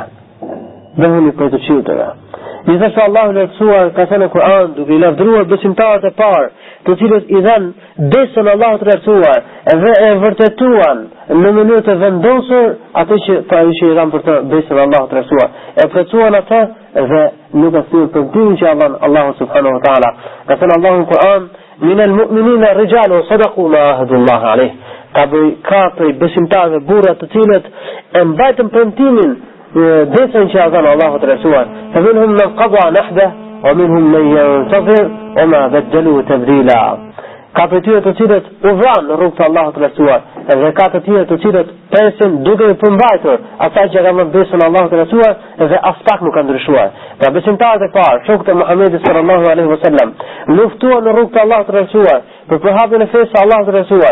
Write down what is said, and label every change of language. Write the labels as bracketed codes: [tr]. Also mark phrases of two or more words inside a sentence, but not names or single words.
[sq] Bëhuni prej të çiltërve. Gjithashtu Allahu i Lartësuar ka thënë në Kur'an, duke i lavdëruar besimtarët e parë, të cilët i dhanë besën Allahut të Lartësuar dhe e vërtetuan në mënyrë të vendosur atë që i dhanë për të besën Allahut të Lartësuar. E plotësuan atë dhe nuk e thyen premtimin që Allahu [ar] سبحانه وتعالى. [sq] Ka thënë Allahu në Kur'an: [ar] "من المؤمنين رجال صدقوا ما عاهدوا الله عليه." [sq] Ka prej besimtarëve burra të cilët e mbajtën premtimin besën që ia dhanë Allahu të Lartësuar. [ar] فمنهم من قضى نحبه ومنهم من ينتظر وما بدلوا تبديلا. [sq] Ka për tyre të cilët u vranë në rrugë të Allahut të Lartësuar, dhe ka të tjerë të cilët presin duke i përmbajtur ata që kanë dhënë besën Allahut të Lartësuar dhe as pak nuk kanë ndryshuar. Pra besimtarët e parë, shokët e Muhamedit [ar] صلى الله عليه وسلم, [sq] luftuan në rrugë të Allahut të Lartësuar për përhapjen e fesë së Allahut të Lartësuar.